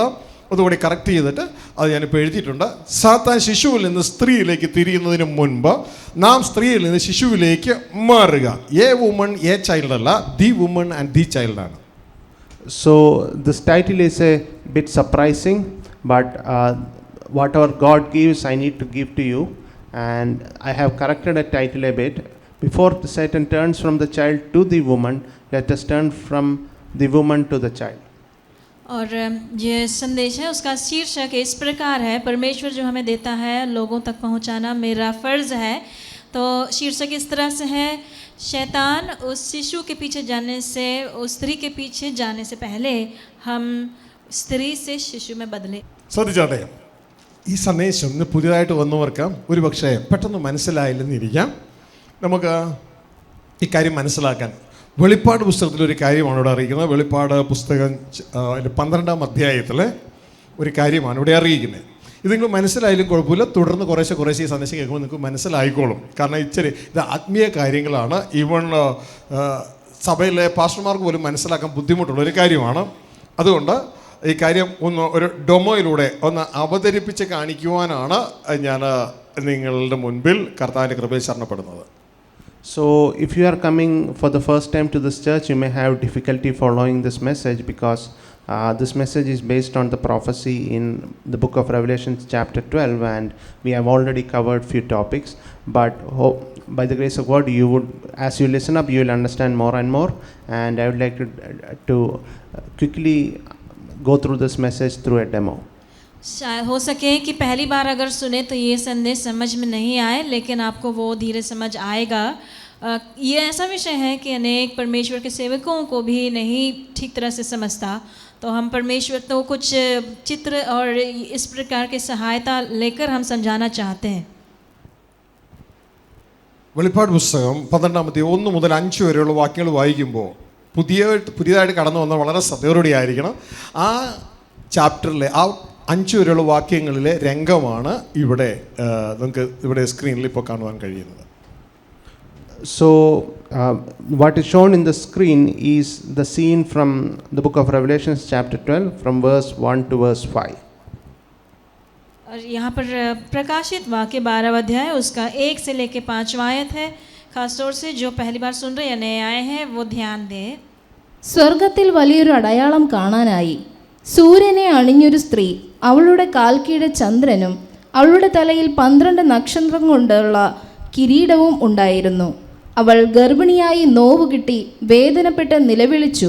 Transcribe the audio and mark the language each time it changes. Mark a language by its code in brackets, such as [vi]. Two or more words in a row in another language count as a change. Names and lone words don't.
[ml] അതുകൂടി കറക്റ്റ് ചെയ്തിട്ട് അത് ഞാനിപ്പോൾ എഴുതിയിട്ടുണ്ട്. സാത്താൻ ശിശുവിൽ നിന്ന് സ്ത്രീയിലേക്ക് തിരിയുന്നതിന് മുൻപ് നാം സ്ത്രീയിൽ നിന്ന് ശിശുവിലേക്ക് മാറുക. [en] a woman a child അല്ല, the woman and the child. So this title is a bit surprising, but whatever God gives, I need to give to you, and I have corrected a title a bit. Before Satan turns from the child to the woman, let us turn from the woman to the child. [hi] और ये संदेश है, उसका शीर्षक इस प्रकार है, परमेश्वर जो हमें देता है लोगों तक पहुंचाना मेरा फ़र्ज़ है. तो शीर्षक इस तरह से है, शैतान उस शिशु के पीछे जाने से, उस स्त्री के पीछे जाने से पहले हम स्त्री से शिशु में बदले. [ml] ശ്രദ്ധിച്ചാട്ടെ, ഈ സന്ദേശം ഇന്ന് പുതിയതായിട്ട് വന്നവർക്ക് ഒരു പക്ഷേ പെട്ടെന്ന് മനസ്സിലായില്ലെന്നിരിക്കാം. നമുക്ക് ഈ കാര്യം മനസ്സിലാക്കാൻ വെളിപ്പാട് പുസ്തകത്തിലൊരു കാര്യമാണ് ഇവിടെ അറിയിക്കുന്നത്. വെളിപ്പാട് പുസ്തകം 12-ാം അധ്യായത്തിലെ ഒരു കാര്യമാണ് ഇവിടെ അറിയിക്കുന്നത്. ഇത് നിങ്ങൾ മനസ്സിലായാലും കുഴപ്പമില്ല, തുടർന്ന് കുറേശ്ശെ ഈ സന്ദേശം കേൾക്കുമ്പോൾ നിങ്ങൾക്ക് മനസ്സിലായിക്കോളും. കാരണം ഇച്ചിരി ഇത് ആത്മീയ കാര്യങ്ങളാണ്. ഈവൺ സഭയിലെ പാസ്റ്റർമാർക്ക് പോലും മനസ്സിലാക്കാൻ ബുദ്ധിമുട്ടുള്ളൊരു കാര്യമാണ്. അതുകൊണ്ട് ഈ കാര്യം ഒരു ഡെമോയിലൂടെ ഒന്ന് അവതരിപ്പിച്ച് കാണിക്കുവാനാണ് ഞാൻ നിങ്ങളുടെ മുൻപിൽ കർത്താവിൻ്റെ കൃപയിൽ ശരണപ്പെടുന്നത്. [en] So if you are coming for the first time to this church, you may have difficulty following this message because this message is based on the prophecy in the book of Revelation chapter 12, and we have already covered few topics, but by the grace of God you would, as you listen up, you will understand more and more, and I would like to quickly go through this message through a demo. [hi] शायद हो सके कि पहली बार अगर सुने तो ये संदेश समझ में नहीं आए, लेकिन आपको वो धीरे समझ आएगा. ये ऐसा विषय है कि अनेक परमेश्वर के सेवकों को भी नहीं ठीक तरह से समझता, तो हम परमेश्वर तो कुछ चित्र और इस प्रकार की सहायता लेकर हम समझाना चाहते हैं. [ml] വെളിപ്പാട് പുസ്തകം 12-ാം അധ്യായം 1 മുതൽ 5 വരെയുള്ള വാക്യങ്ങൾ വായിക്കുമ്പോൾ പുതിയതായിട്ട് കടന്നു വന്ന വളരെ ശ്രദ്ധയോടെ ആയിരിക്കണം. ആ ചാപ്റ്ററിലെ ആ 5 വരെയുള്ള വാക്യങ്ങളിലെ രംഗമാണ് ഇവിടെ നമുക്ക് ഇവിടെ സ്ക്രീനിൽ ഇപ്പോൾ കാണുവാൻ കഴിയുന്നത്. [en] So what is shown in the screen is the scene from the book of Revelation chapter 12 from verse 1 to verse 5. [hi] और यहाँ पर प्रकाशित वाक्य 12वां अध्याय उसका 1 से लेकर 5वां आयत है. खासतौर से जो पहली बार सुन रहे या नए आए हैं वो ध्यान दें. [ml] സ്വർഗത്തിൽ വലിയൊരു അടയാളം കാണാനായി. സൂര്യനെ അണിഞ്ഞൊരു സ്ത്രീ, അവളുടെ കാൽക്കീഴ് ചന്ദ്രനും അവളുടെ തലയിൽ 12 നക്ഷത്രം കൊണ്ടുള്ള കിരീടവും ഉണ്ടായിരുന്നു. അവൾ ഗർഭിണിയായി നോവ് കിട്ടി വേദനപ്പെട്ട് നിലവിളിച്ചു.